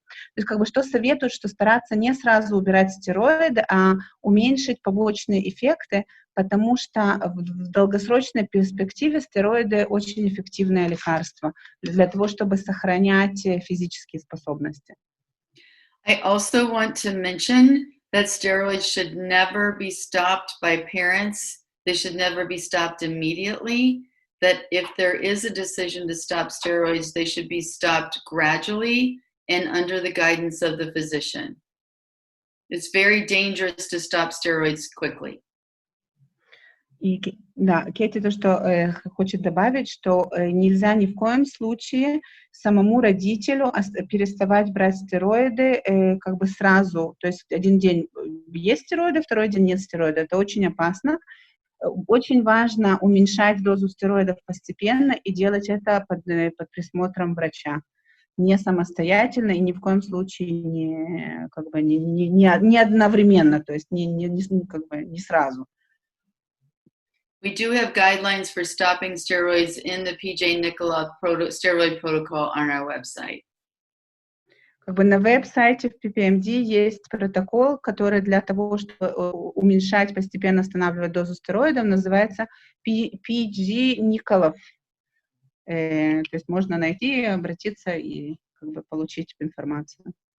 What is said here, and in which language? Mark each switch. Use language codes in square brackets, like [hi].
[ru] То есть как бы что советуют, что стараться не сразу убирать стероиды, а уменьшить побочные эффекты, потому что в долгосрочной перспективе стероиды очень эффективное лекарство для того, чтобы сохранять физические способности. [en] I also want to mention that steroids should never be stopped by parents. They should never be stopped immediately. That if there is a decision to stop steroids, they should be stopped gradually and under the guidance of the physician. It's very dangerous to stop steroids quickly. [ru] И да, Кэти то, что хочет добавить, что нельзя ни в коем случае самому родителю переставать брать стероиды как бы сразу. То есть один день есть стероиды, второй день нет стероидов. Это очень опасно. Очень важно уменьшать дозу стероидов постепенно и делать это под присмотром врача. Не самостоятельно и ни в коем случае не одновременно, то есть не сразу. [en] We do have guidelines for stopping steroids in the PJ Nicola steroid protocol on our website. [ru] Как бы на веб-сайте в PPMD есть протокол, который для того, чтобы уменьшать, постепенно останавливать дозу стероидов, называется PG Nicola. То есть можно найти, обратиться и как бы получить информацию.